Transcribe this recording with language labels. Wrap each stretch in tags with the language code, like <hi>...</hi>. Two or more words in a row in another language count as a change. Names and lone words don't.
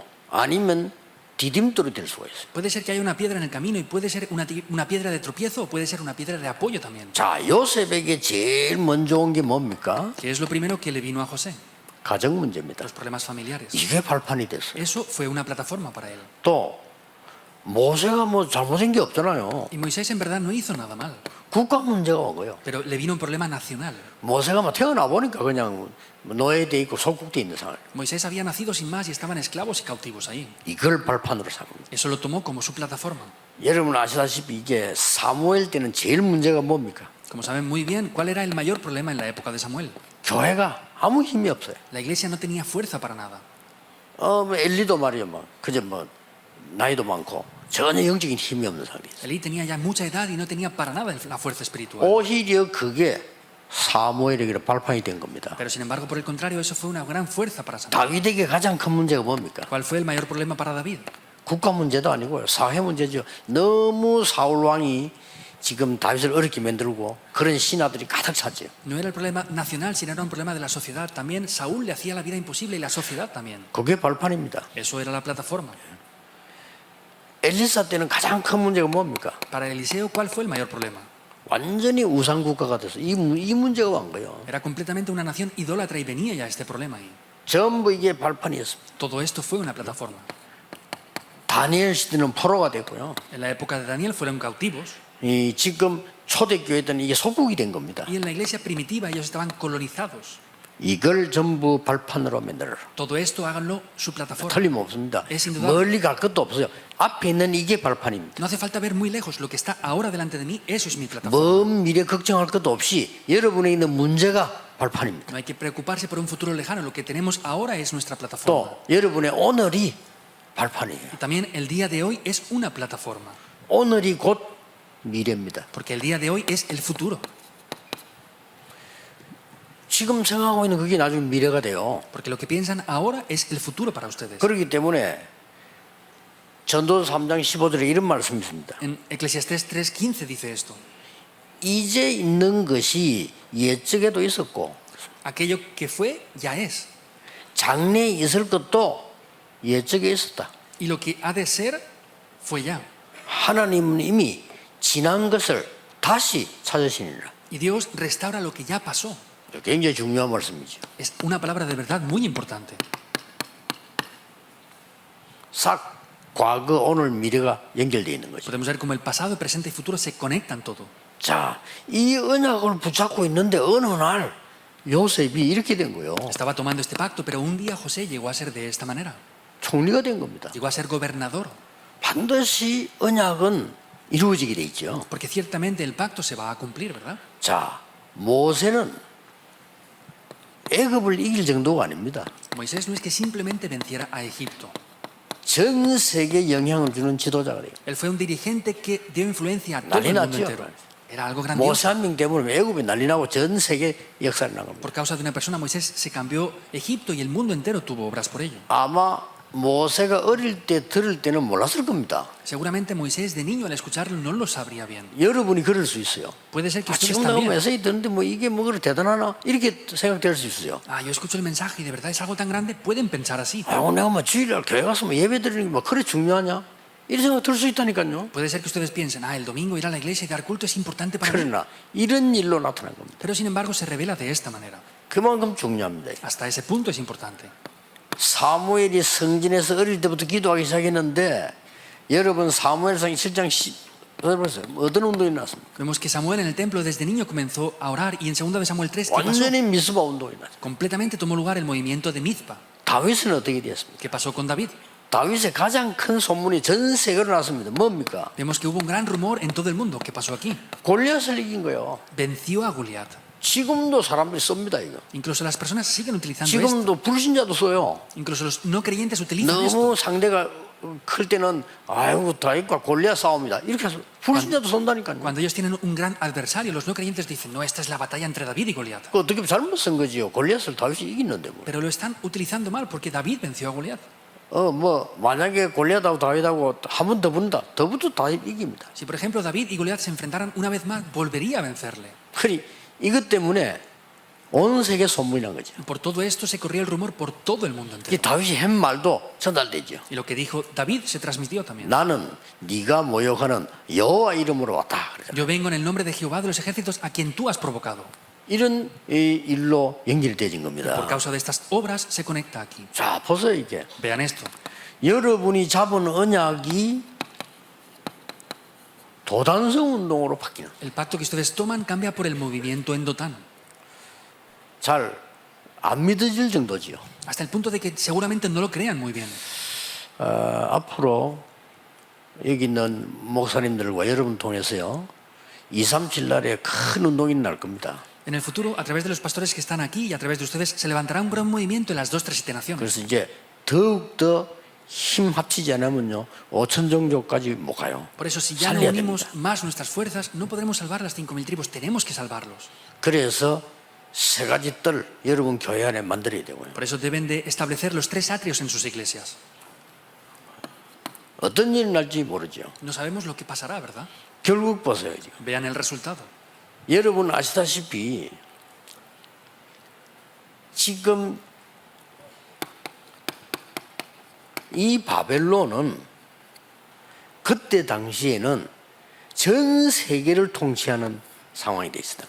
<ko>아니면 디딤돌이 될 수가 있어요.</ko> <es>Puede ser que haya una piedra en el camino y puede ser una piedra de tropiezo o puede ser una piedra de apoyo también.</es> <ko>자, 요셉에게 제일 먼저 온 게 뭡니까?</ko> <es>¿Qué es lo primero que le vino a José?</es> <ko>가정 문제입니다.</ko> <es>Los problemas familiares.</es> <ko>이게 발판이 됐어요.</ko> <es>Eso fue una plataforma para él.</es> <ko>또 모세가 뭐 잘못한 게 없잖아요.</ko> <es>Y Moisés en verdad no hizo nada mal,</es> <ko>국가 문제가 온 거예요.</ko> <es>pero le vino un problema nacional.</es> <ko>모세가 뭐 태어나 보니까 그냥 노예돼 있고 속국돼 있는 상황.</ko> <es>Moisés había nacido sin más y estaban esclavos y cautivos ahí.</es> <ko>이걸 발판으로 삼습니다.</ko> <es>Eso lo tomó como su plataforma.</es> <ko>여러분 아시다시피 이게 사무엘 때는 제일 문제가 뭡니까?</ko> <es>Como saben muy bien, ¿cuál era el mayor problema en la época de Samuel?</es> <ko>교회가 아무 힘이 없어요.</ko> <es>La iglesia no tenía fuerza para nada.</es> <ko>뭐 엘리도 말이야 뭐 그저 뭐 나이도 많고 전혀 영적인 힘이 없는 사람이에요.</ko> <es>Elí tenía ya mucha edad y no tenía para nada la fuerza espiritual.</es> <ko>오히려 그게 사무엘에게 발판이 된 겁니다.</ko> <es>Pero sin embargo, por el contrario, eso fue una gran fuerza para Samuel.</es> <ko>다윗에게 가장 큰 문제가 뭡니까?</ko> <es>¿Cuál fue el mayor problema para David?</es> <ko>국가 문제도 아니고요. 사회 문제죠. 너무 사울 왕이 지금 다윗을 어렵게 만들고 그런 신하들이 가득 찼죠.</ko> <es>No era el problema nacional, sino era un problema de la sociedad. También Saúl le hacía la vida imposible y la sociedad también.</es> <ko>그게 발판입니다.</ko> <es>Eso era la plataforma.</es> <ko>엘리사 때는 가장 큰 문제가 뭡니까?</ko> <es>Para Eliseo, ¿cuál fue el mayor problema?</es> <ko>완전히 우상 국가가 돼서 이 문제가 온 거예요.</ko> <es>Era completamente una nación idólatra y venía ya este problema ahí.</es> <ko>전부 이게 발판이었습니다.</ko> <es>Todo esto fue una plataforma.</es> <ko>다니엘 시대는 포로가 됐고요.</ko> <es>En la época de Daniel fueron cautivos</es> <ko>이 지금 초대교회 때는 이게 속국이 된 겁니다.</ko> <es>y en la iglesia primitiva ellos estaban colonizados.</es> <ko>이걸 전부 발판으로 만들어라.</ko> <es>Todo esto háganlo su plataforma.</es> <ko>틀림없습니다.</ko> <es>Es indudable.</es> <ko>멀리 갈 것도 없어요. 앞에 있는 이게 발판입니다.</ko> <es>No hace falta ver muy lejos. Lo que está ahora delante de mí, eso es mi plataforma.</es> <ko>먼 미래 걱정할 것도 없이 여러분에 있는 문제가 발판입니다.</ko> <es>No hay que preocuparse por un futuro lejano. Lo que tenemos ahora es nuestra plataforma.</es> <ko>또 여러분의 오늘이 발판이에요.</ko> <es>Y también el día de hoy es una plataforma.</es> <ko>오늘이 곧 미래입니다.</ko> <es>Porque el día de hoy es el futuro.</es> <ko>지금 생각하고 있는 그게 나중에 미래가 돼요.</ko> <es>Porque lo que piensan ahora es el futuro para ustedes.</es> <ko>그렇기 때문에 전도서 3장 15절에 이런 말씀이 있습니다.</ko> <es>En Eclesiastés 3:15 dice esto.</es> <ko>이제 있는 것이 옛적에도 있었고</ko> <es>Aquello que fue, ya es.</es> <ko>장래에 있을 것도 옛적에 있었다.</ko> <es>Y lo que ha de ser, fue ya.</es> <ko>하나님은 이미 지난 것을 다시 찾으시니라.</ko> <es>Y Dios restaura lo que ya pasó.</es> <ko>굉장히 중요한 말씀이죠.</ko> <es>Es una palabra de verdad muy importante.</es> <ko>싹 과거, 오늘, 미래가 연결되어 있는 거죠.</ko> <es>Podemos ver cómo el pasado, presente y futuro se conectan todo.</es> <ko>자, 이 언약을 붙잡고 있는데 어느 날 요셉이 이렇게 된 거예요.</ko> <es>Estaba tomando este pacto, pero un día José llegó a ser de esta manera.</es> <ko>총리가 된 겁니다.</ko> <es>Llegó a ser gobernador.</es> <ko>반드시 언약은 이루어지게 돼 있죠.</ko> <es>Porque ciertamente el pacto se va a cumplir, ¿verdad?</es> <ko>자, 모세는 애굽을 이길 정도가 아닙니다.</ko> <es>Moisés no es que simplemente venciera a Egipto.</es> <ko>전 세계에 영향을 주는 지도자가 돼요.</ko> <es>Él fue un dirigente que dio influencia a todo</es> <ko>난리</ko> <es>el mundo</es> <ko>났죠.</ko> <es>entero. Era algo</es> <ko>모세</ko> <es>grandioso.</es> <ko>한 명 때문에 애굽이 난리 나고 전 세계 역사를 난 겁니다.</ko> <es>Por causa de una persona, Moisés se cambió Egipto y el mundo entero tuvo obras por ello.</es> <ko>아마 모세가 어릴 때 들을 때는 몰랐을 겁니다.</ko> <es>Seguramente Moisés de niño al escucharlo no lo sabría bien.</es> <ko>여러분이 그럴 수 있어요.</ko> <es>Puede ser que ustedes</es> <ko>지금 내가</ko> <es>también.</es> <ko>메시지 듣는데 뭐 이게 뭐 그렇게 대단하나 이렇게 생각될 수 있어요.</ko> <es>Ah, yo escucho el mensaje y de verdad es algo tan grande. Pueden pensar así.</es> <ko>아이고 내가 뭐 주일날 교회 가서 뭐 예배 드리는 게 뭐 그래 중요하냐 이런 생각 들 수 있다니까요.</ko> <es>Puede ser que ustedes piensen, el domingo ir a la iglesia y dar culto es importante para mí.</es> <ko>그러나 이런 일로 나타난 겁니다.</ko> <es>Pero sin embargo se revela de esta manera.</es> <ko>그만큼 중요합니다.</ko> <es>Hasta ese punto es importante.</es> <ko>사무엘이 성전에서 어릴 때부터 기도하기 시작했는데 여러분 사무엘상 7장 보세요. 어떤 운동이 났습니까?</ko> <es>Vemos que Samuel en el templo desde niño comenzó a orar y en 2 de Samuel 3, ¿qué pasó?</es> <ko>완전히 미스바 운동이 났어요.</ko> <es>Completamente tomó lugar el movimiento de Mizpa.</es> <ko>다윗은 어떻게 됐습니까?</ko> <es>¿Qué pasó con David?</es> <ko>다윗의 가장 큰 소문이 전 세계로 났습니다. 뭡니까?</ko> <es>Vemos que hubo un gran rumor en todo el mundo. ¿Qué pasó aquí?</es> <ko>골리앗을 이긴 거예요.</ko> <es>Venció a Goliat.</es> <ko>지금도 사람들이 씁니다 이거.</ko> <es>Incluso las personas siguen utilizando esto.</es> <ko>지금도 불신자도 써요.</ko> <es>Incluso los no creyentes utilizan esto.</es> <ko>너무 상대가 클 때는 아이고 다윗과 골리앗 싸움이다 이렇게 해서 불신자도 선다니까요.</ko> <es>Cuando ellos tienen un gran adversario, los no creyentes dicen, no, esta es la batalla entre David y Goliat.</es> <ko>그 어떻게 잘못 쓴 거지요? 골리앗을 다윗이 이기는데 뭐.</ko> <es>Pero lo están utilizando mal porque David venció a Goliat.</es> <ko>뭐 만약에 골리앗하고 다윗하고 한 번 더 붙는다. 더 붙어도 다윗 이깁니다.</ko> <es>Si por ejemplo David y Goliat se enfrentaran una vez más, volvería a vencerle.</es> <ko>그러니 이것 때문에 온 세계 소문이 난 거죠.</ko> <es>Por todo esto se corría el rumor por todo el mundo</es> <ko>이</ko> <es>entero.</es> <ko>다윗이 한 말도 전달되죠.</ko> <es>Y lo que dijo David se transmitió también.</es> <ko>나는 네가 모욕하는 여호와 이름으로 왔다. 그러잖아요.</ko> <es>Yo vengo en el nombre de Jehová de los ejércitos a quien tú has provocado.</es> <ko>이런 이 일로 연결되진</ko> <es>Por</es> <ko>겁니다.</ko> <es>causa de estas obras se conecta aquí.</es> <ko>자, 보세요 이게.</ko> <es>Vean esto.</es> <ko>여러분이 잡은 언약이 도단성 운동으로 바뀌는.</ko> <es>El pacto que ustedes toman cambia por el movimiento en Dotán.</es> <ko>잘 안 믿어질 정도지요.</ko> <es>Hasta el punto de que seguramente no lo crean muy bien.</es> <ko>앞으로 여기 있는 목사님들과 여러분 통해서요 237 날에 큰 운동이 날 겁니다.</ko> <es>En el futuro, a través de los pastores que están aquí y a través de ustedes, se levantará un gran movimiento en las 2 naciones.</es> <ko>그래서 이제 더욱더 힘 합치지 않으면요 5천 종족까지 못 가요.</ko> <es>Por eso, si ya no</es> <ko>살려야</ko> <es>unimos</es> <ko>됩니다.</ko> <es>más nuestras fuerzas, no podremos salvar las 5.000 tribus. Tenemos que salvarlos.</es> <ko>그래서 세 가지 뜰 여러분 교회 안에 만들어야 되고요.</ko> <es>Por eso deben de establecer los 3 atrios en sus iglesias.</es> <ko>어떤 일이 날지 모르죠.</ko> <es>No sabemos lo que pasará, ¿verdad?</es> <ko>결국 보세요 지금.</ko> <es>Vean el resultado.</es> <ko>여러분 아시다시피 지금 이 바벨론은 그때 당시에는 전 세계를 통치하는 상황이 돼 있었다.</ko>